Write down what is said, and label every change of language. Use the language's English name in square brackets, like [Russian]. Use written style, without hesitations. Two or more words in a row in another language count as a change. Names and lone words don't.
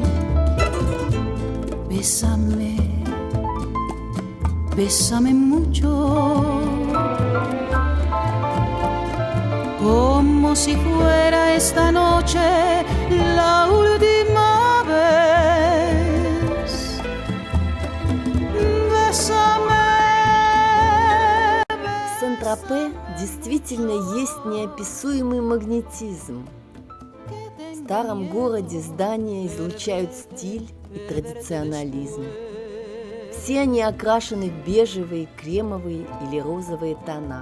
[Spanish] Bésame, bésame mucho. Como si fuera esta noche la última vez. Bésame. [Russian] В Сен-Тропе действительно есть неописуемый магнетизм. В старом городе здания излучают стиль и традиционализм. Все они окрашены в бежевые, кремовые или розовые тона.